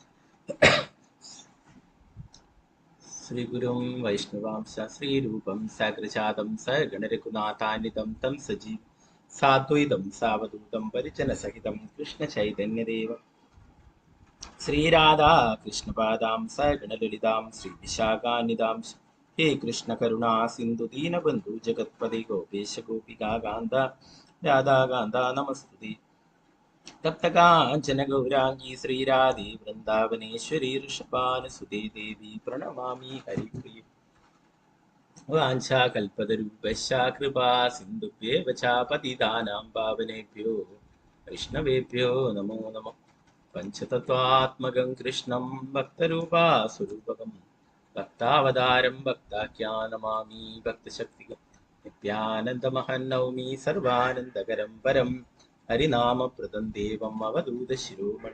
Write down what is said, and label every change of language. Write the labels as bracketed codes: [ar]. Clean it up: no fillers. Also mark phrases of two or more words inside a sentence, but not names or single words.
[sa] ശ്രീഗുരും വൈഷ്ണവാംശ ശ്രീരൂപം സഗ്രജാതം സഗണരഘുനാഥാന്വിതം തം സജീവ സാദ്വൈതം സാവധൂതം പരിജനസഹിതം കൃഷ്ണചൈതന്യദേവം ശ്രീരാധാ കൃഷ്ണപാദാം സഗണലളിതാം ശ്രീവിശാഖാന്വിതാം ഹേ കൃഷ്ണ കരുണാ സിന്ധു ദീനബന്ധു ജഗത്പതി ഗോപേശ ഗോപികാ കാന്ത രാധാകാന്ത നമസ്തുതേ. തപ്തകാഞ്ചന ഗൗരാംഗീ ശ്രീരാധേ വൃന്ദാവനേശ്വരി ഋഷഭാനുസുതേ ദേവി പ്രണമാമി ഹരിപ്രിയ. വാഞ്ചാകൽപതരൂപശ്ച കൃപാ സിന്ധുഭ്യേവ ച പതിതാനാം പാവനേഭ്യോ വൈഷ്ണവേഭ്യോ നമോ നമഃ. പഞ്ചതത്വാത്മകം കൃഷ്ണം ഭക്തരൂപാസ്വരൂപകം ഭക്താവതാരം ഭക്താഖ്യാനമാമി ഭക്തശക്തികം. നിത്യാനന്ദമഹം നൗമി സർവാനന്ദകരം പരം ഹരിനാമപ്രദം ദേവം അവധൂതശിരോമണി.